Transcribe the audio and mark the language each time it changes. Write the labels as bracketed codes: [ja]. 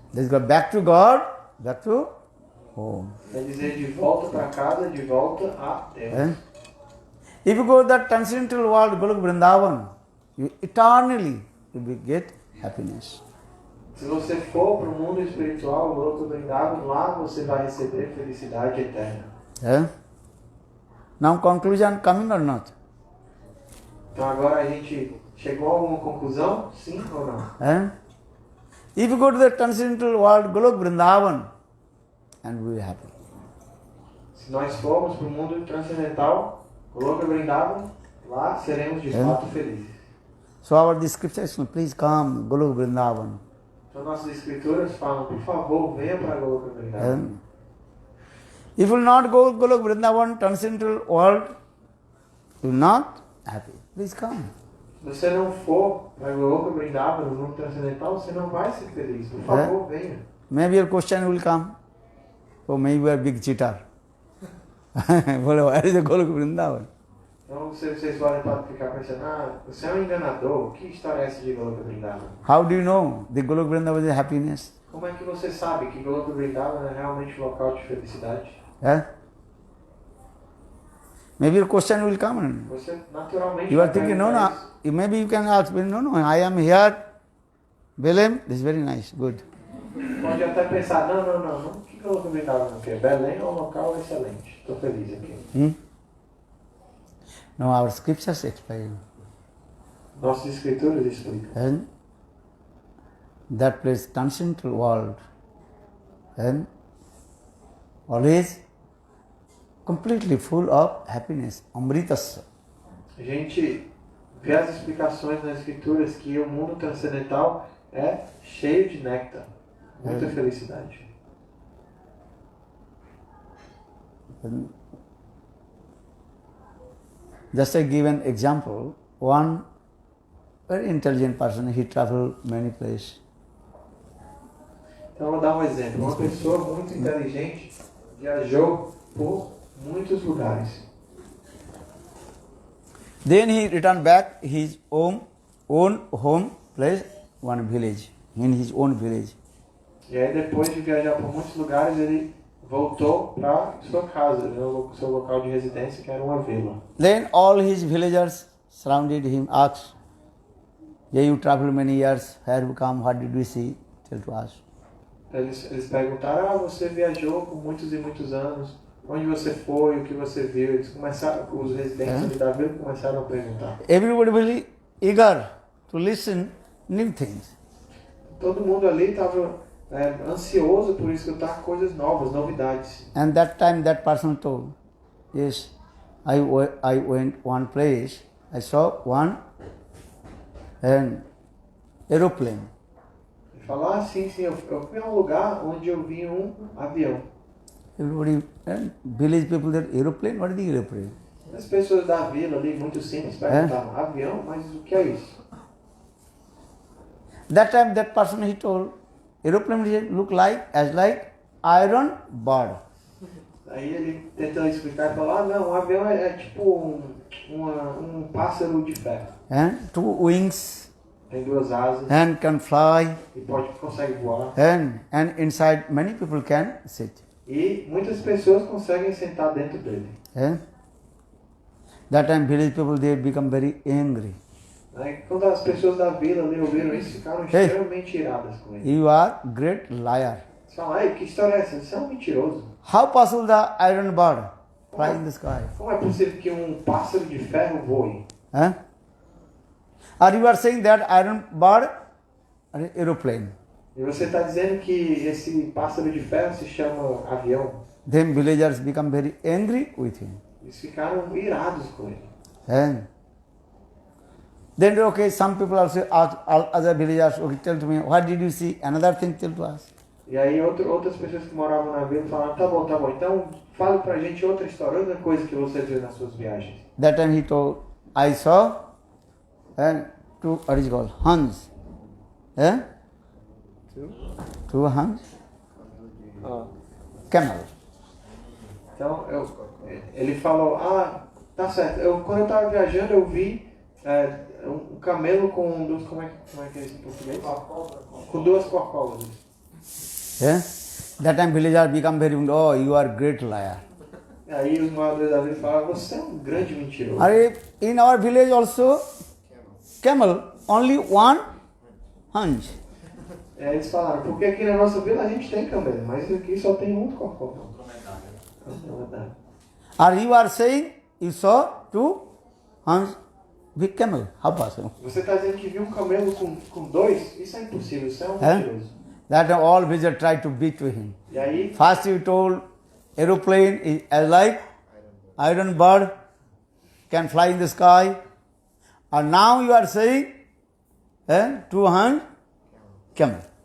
[en] Let's go back to God, back to home. [pt] Quer dizer, de volta para casa, de volta a Deus. [en] If you go to that transcendental world, Golok Vrindavan, you eternally you will get happiness. [pt] Se você for para o mundo espiritual, o Goloka Vrindavan, lá você vai receber felicidade eterna. [en] Now conclusion coming or not? [pt] Então agora a gente chegou a alguma conclusão? Sim ou não? [en] If you go to the transcendental world, Golok Vrindavan, and we will be happy. [pt] Se nós formos para o mundo transcendental, Goloka Vrindavan, lá seremos de fato felizes. [en] So our descriptions, please come, Golok Vrindavan. [pt] Então nossas escrituras falam, por favor, venha para Goloka Vrindavan. [en] If you will not go Golok Vrindavan, transcendental world, you will not happy. Please come. [pt] Se você não for para Goloka Vrindavan, no mundo transcendental, você não vai ser feliz. Por favor, venha. [en] Maybe your question will come. So maybe you are a big cheater. Where is the Golok Vrindavan? [pt] Então vocês podem ficar pensando, você é um enganador, que história é essa de Goloka Vrindavan? [en] How do you know the Golok Vrindavan is happiness? [pt] Como é que você sabe que Goloka Vrindavan é realmente um local de felicidade? [en] Maybe your question will come. [pt] Você naturalmente [en] You are [pt] vai [en] thinking, [pt] perguntar [en] no, [pt] isso. [en] maybe you can ask, no, I am here. Belém, this is very nice, good. [pt] Pode até pensar, não. O que Goloka Vrindavan aqui? Belém é um local excelente. Estou feliz aqui. [en] No, our scriptures explain. [pt] Nossas escrituras explicam. [en] And that place, transcendental world, and always completely full of happiness, amritasya. [pt] A gente vê as explicações nas escrituras que o mundo transcendental é cheio de néctar, muita felicidade. [en] And just I give an example. One very intelligent person, he traveled many places. [pt] Então, eu vou dar um exemplo. Uma pessoa muito inteligente viajou por muitos lugares. [en] Then he returned back his own home place, one village, in his own village. [pt] E aí, depois de viajar por muitos lugares, ele voltou para sua casa, seu local de residência, que era uma vila. [en] Then all his villagers surrounded him, asked, yeah, you traveled many years, where you come, what did you see? Tell to us. [pt] Eles perguntaram, você viajou por muitos e muitos anos, onde você foi, o que você viu? Eles começaram, os residentes ali da vila começaram a perguntar. [en] Everybody very eager to listen new things. [pt] Todo mundo ali estava ansioso por escutar coisas novas, novidades. [en] And that time that person told, yes, I went one place, I saw one aeroplane. [pt] Ele falou, sim, eu fui a um lugar onde eu vi um avião. [en] Everybody, village people, that aeroplane, what is the aeroplane? [pt] As pessoas da vila ali, muito simples, perguntavam, avião, mas o que é isso? [en] That time that person he told, aeroplane look like iron bird. [pt] Aí ele tentou explicar e falou, não, um avião é tipo um pássaro de ferro. [en] And two wings, [pt] Tem duas asas [en] and can fly, [pt] e consegue voar. [en] and inside many people can sit. [pt] E muitas pessoas conseguem sentar dentro dele. [en] That time village people, they become very angry. [pt] Aí, quando as pessoas da vila ali ouviram isso, ficaram extremamente iradas com ele. [en] You are great liar. [pt] Eles falaram, que história é essa? Você é um mentiroso. [en] How possible the iron bird fly in the sky? [pt] Como é possível que um pássaro de ferro voe? [en] Or you are saying that iron bird aeroplane? [pt] E você está dizendo que esse pássaro de ferro se chama avião. [en] Then villagers become very angry with him. [pt] Eles ficaram irados com ele. [en] And then, okay, some people also ask other villagers, okay, tell to me, what did you see? Another thing, tell to us. [pt] E aí outras pessoas que moravam na vila falaram, tá bom, então fale pra gente outra história, outra coisa que você viu nas suas viagens. [en] That time he told, I saw and two, what is it called, Huns. Eh? Two Huns? Camel. [pt] Então ele falou, tá certo, quando eu estava viajando eu vi um camelo com duas, como é que é isso em português? Com duas corcovas. [en] Yeah? That time villagers become very, oh, you are great liar. [pt] E aí os moradores da vila falaram, você é um grande mentiroso. [en] In our village also, camel, only one hunch. [pt] Eles falaram, porque aqui na nossa vila a gente tem camelo, mas aqui só tem um corcova. [en] Or you are saying you saw two hunch with camel. How possible? [pt] Você está dizendo que viu um camelo com dois? Isso é impossível, isso é um mentiroso. [en] That all villagers tried to beat to him. [pt] E aí, [en] First you told aeroplane is as like iron bird can fly in the sky. And now you are saying two hunch camel.